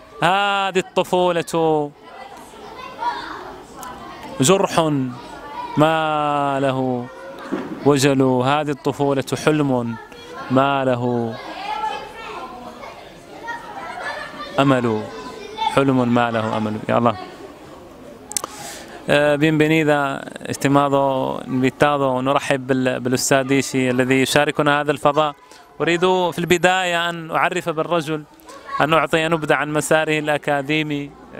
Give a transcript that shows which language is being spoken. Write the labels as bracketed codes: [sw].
[ar] هذه الطفولة جرح ما له وجل. هذه الطفولة حلم ما له أمل. حلم ما له أمل. يا الله. [es] Bienvenida, estimado invitado. [ar] نرحب بالأستاذ ديشي الذي يشاركنا هذا الفضاء. أريد في البداية أن أعرف بالرجل، أن أعطي نبذة عن مساره الأكاديمي.